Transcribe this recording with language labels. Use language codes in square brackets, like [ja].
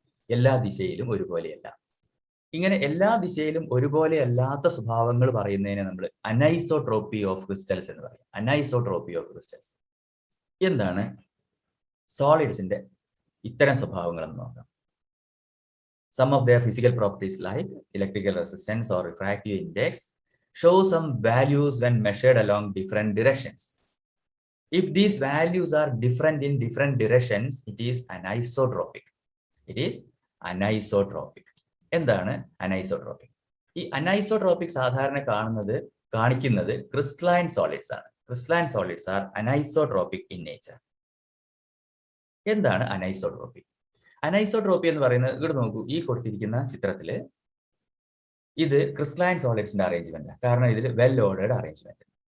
[ml] എല്ലാ ദിശയിലും ഒരുപോലെയല്ല. ഇങ്ങനെ എല്ലാ ദിശയിലും ഒരുപോലെ അല്ലാത്ത സ്വഭാവങ്ങൾ പറയുന്നതിനെ നമ്മൾ അനൈസോട്രോപ്പി ഓഫ് ക്രിസ്റ്റൽസ് എന്ന് പറയും. Anisotropy of crystals. എന്താണ് സോളിഡ്സിന്റെ ഇത്തരം സ്വഭാവങ്ങൾ എന്ന് നോക്കാം. [en] Some of their physical properties like electrical resistance or refractive index show some values when measured along different directions. If these values are different in different directions, it is anisotropic. It is anisotropic. [ml] എന്താണ് anisotropic? ഈ anisotropic സാധാരണ കാണിക്കുന്നത് crystalline solids ആണ്. [en] Crystalline solids are anisotropic in nature. [ml] എന്താണ് അനൈസോട്രോപി? Anisotropy എന്ന് പറയുന്നത്, ഇവിടെ നോക്കൂ, ഈ കൊടുത്തിരിക്കുന്ന ചിത്രത്തില് ഇത് ക്രിസ്റ്റലൈൻ സോളിഡ്സിന്റെ അറേഞ്ച്മെന്റ്, കാരണം ഇതിൽ വെൽ ഓർഡേർഡ് അറേഞ്ച്മെന്റ്.